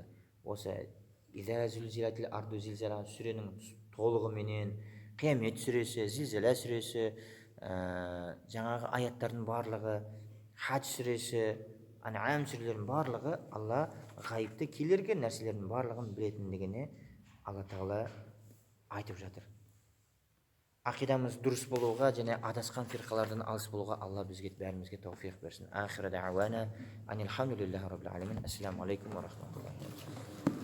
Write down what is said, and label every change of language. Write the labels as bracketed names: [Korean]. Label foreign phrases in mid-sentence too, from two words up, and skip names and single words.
[Kazakh] Осы сүренің толығыменен, Қиямет сүресі, Зилзала сүресі, жаңағы аяттардың барлығы, Хадж сүресі, Ан'ам сүрелерінің барлығы Алла ғайыпты, келерге нәрселердің барлығын білетіндігіне Алла Тағала айтып жатыр. Ақидамыз дұрыс болуға және адасқан фирқалардан алыс болуға Алла бізге бәрімізге тауфиқ берсін. [Arabic] آخر دعوانا أن الحمد لله رب العالمين السلام عليكم ورحمة الله.